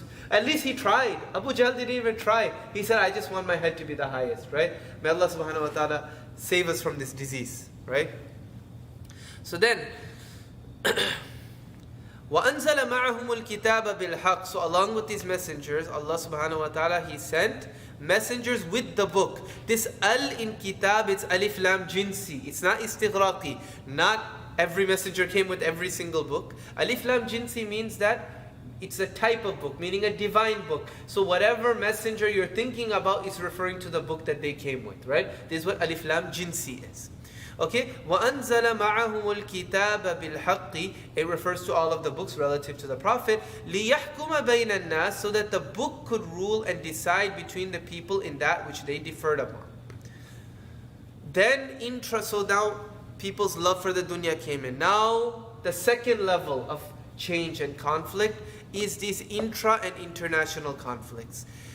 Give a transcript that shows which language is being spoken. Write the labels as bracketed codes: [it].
[en] At least he tried. Abu Jahl didn't even try. He said, I just want my head to be the highest, right? May Allah subhanahu wa ta'ala save us from this disease, right? So then, [ar] وَأَنزَلَ مَعَهُمُ الْكِتَابَ بِالْحَقِّ. [en] So along with these messengers, Allah subhanahu wa ta'ala, He sent messengers with the book. This al in kitab, it's alif lam jinsi. It's not istighraqi. Not every messenger came with every single book. Alif lam jinsi means that it's a type of book, meaning a divine book. So whatever messenger you're thinking about is referring to the book that they came with, right? This is what alif lam jinsi is. [ar] Okay, وَأَنزَلَ مَعَهُمُ الْكِتَابَ بِالْحَقِّ. [en] It refers to all of the books relative to the Prophet. [ar] لِيَحْكُمَ بَيْنَ النَّاسِ. [en] So that the book could rule and decide between the people in that which they differed upon. Then, so now people's love for the dunya came in. Now, the second level of change and conflict is these intra and international conflicts.